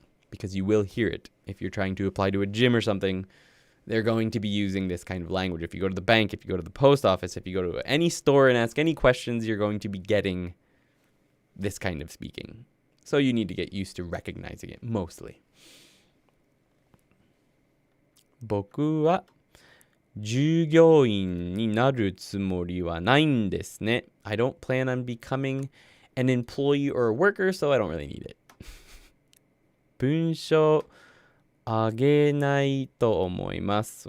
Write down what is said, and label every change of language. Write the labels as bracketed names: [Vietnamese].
[English] Because you will hear it. If you're trying to apply to a gym or something, they're going to be using this kind of language. If you go to the bank, if you go to the post office, if you go to any store and ask any questions, you're going to be getting this kind of speaking. So you need to get used to recognizing it, mostly. [Japanese] 僕は従業員になるつもりはないんですね. [English] I don't plan on becoming an employee or a worker, so I don't really need it. [Japanese] 文章あげないと思います。